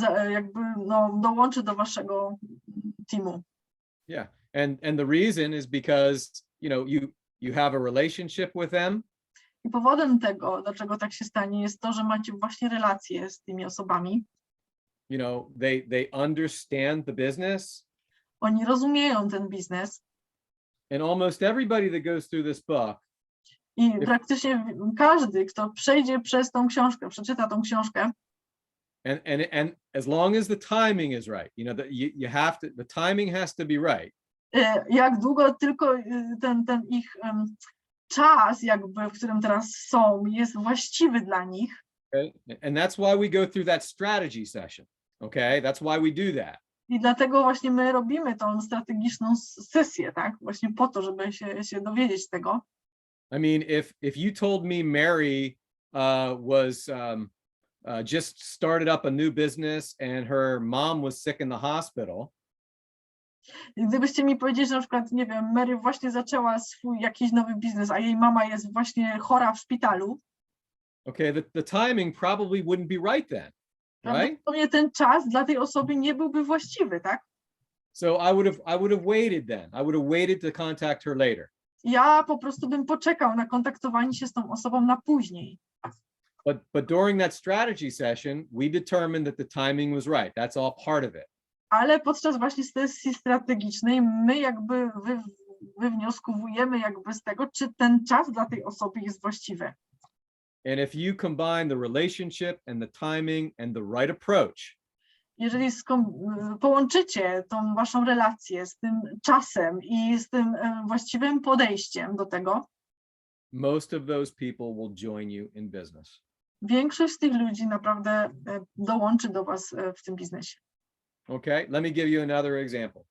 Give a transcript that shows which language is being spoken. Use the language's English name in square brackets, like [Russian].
[Polish] Jakby dołączy do waszego teamu. [English] Yeah. And the reason is because, you have a relationship with them. [Polish] I powodem tego, dlaczego tak się stanie, jest to, że macie właśnie relacje z tymi osobami. [English] They understand the business. [Polish] Oni rozumieją ten biznes. [English] And almost everybody that goes through this book. [Polish] I praktycznie każdy, kto przejdzie przez tą książkę, przeczyta tą książkę. [English] And as long as the timing is right, you have to, the timing has to be right. [Polish] Jak długo tylko ten ich czas, jakby, w którym teraz są, jest właściwy dla nich. [English] Okay? And that's why we go through that strategy session. Okay, that's why we do that. [Polish] I dlatego właśnie my robimy tą strategiczną sesję, tak? Właśnie po to, żeby się dowiedzieć tego. [English] I mean, if you told me Mary was just started up a new business and her mom was sick in the hospital. [Polish] I gdybyście mi powiedzieli, że na przykład, nie wiem, Mary właśnie zaczęła swój jakiś nowy biznes, a jej mama jest właśnie chora w szpitalu. [English] Okay, the timing probably wouldn't be right then, right? [Polish] Prawdopodobnie ten czas dla tej osoby nie byłby właściwy, tak? [English] So I would have waited then. I would have waited to contact her later. [Polish] Ja po prostu bym poczekał na kontaktowanie się z tą osobą na później. [English] But during that strategy session, we determined that the timing was right. That's all part of it. [Polish] Ale podczas właśnie sesji strategicznej my jakby wywnioskowujemy jakby z tego, czy ten czas dla tej osoby jest właściwy. [English] And if you combine the relationship and the timing and the right approach. [Polish] Jeżeli połączycie tą waszą relację z tym czasem i z tym właściwym podejściem do tego, [English] most of those people will join you in business. [Polish] Większość z tych ludzi naprawdę dołączy do was w tym biznesie. [English] Okay, let me give you another example.